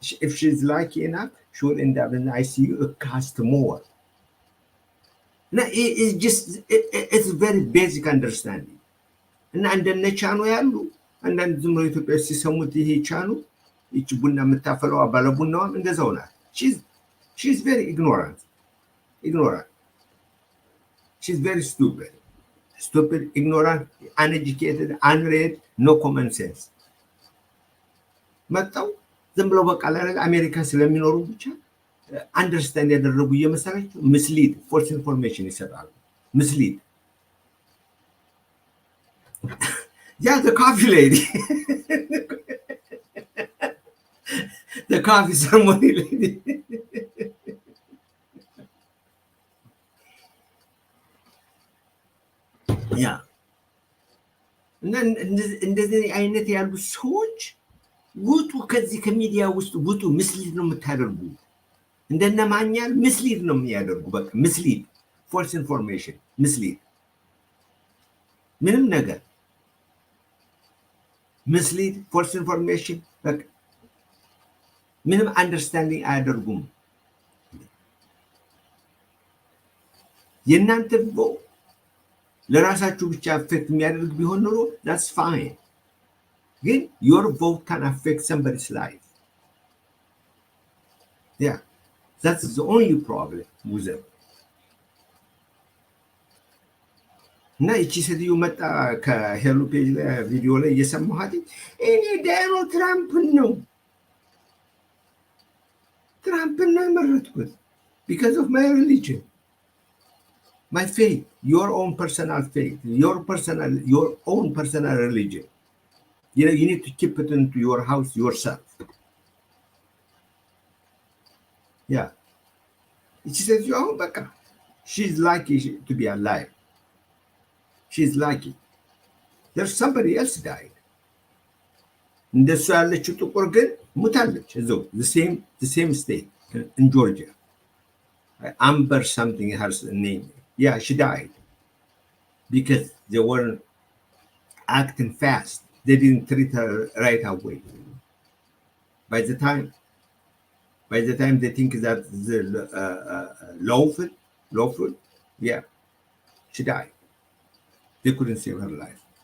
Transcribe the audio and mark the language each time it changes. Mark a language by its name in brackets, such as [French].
[English] If she's lucky enough, she will end up in the ICU. It costs more. Now, it's very basic understanding. [Amharic] And then the channel and then the ኢትዮጵያ ሲሰሙት ይሄ ቻኑ ይች ቡና የምታፈለው ባለ ቡናዋም እንደዛው ናት። [English] She's very ignorant. She's very stupid, ignorant, uneducated, unread, no common sense. [Amharic] መጣው ዝም ብለው በቃ አሜሪካ ስለሚኖሩ ብቻ አንደርስታንድ ያደረጉ እየመሰላቸው ምስሊድ ፎልስ ኢንፎርሜሽን ይሰጣሉ። ምስሊድ [English] yeah, the coffee lady. The coffee ceremony lady. Yeah. [Amharic] እንደዚህ አይነት ያሉ ሰዎች ውጡ፣ ከዚህ ከሚዲያ ውስጥ ውጡ። ምስሊድ ነው የምታደርጉ። እንደነ ማኛል ምስሊድ ነው የሚያደርጉ። በቃ ምስሊድ፣ ፎልስ ኢንፎርሜሽን፣ ምስሊድ፣ ምንም ነገር ምስሊድ፣ ፎልስ ኢንፎርሜሽን፣ በቃ ምንም አንደርስታንዲንግ አያደርጉም። የእናንተ ለራሳችሁ ብቻ አፌክት የሚያደርግ ቢሆን ኖሮ [English] that's fine. [Amharic] ግን [English] your vote can affect somebody's life. Yeah, that's the only problem with it. [Amharic] እና ይቺ ሴትዮ መጣ ከሄሎ ፔጅ ላይ ቪዲዮ ላይ እየሰማኋት እኔ ዶናልድ ትራምፕን ነው የመረጥኩት [English] ቢካዝ ኦፍ ማይ ሪሊጅን my faith, your own personal faith, your own personal religion. You need to keep it into your house yourself. Yeah. She says, oh, Becca, she's lucky to be alive. She's lucky. There's somebody else died. [Amharic] እንደሱ ያለችው ጥቁር ግን ሙታለች እዛው [English] the same state in Georgia. Amber something her name. Yeah, she died because they weren't acting fast. They didn't treat her right away. By the time they think that the lawful, yeah, she died. They couldn't save her life.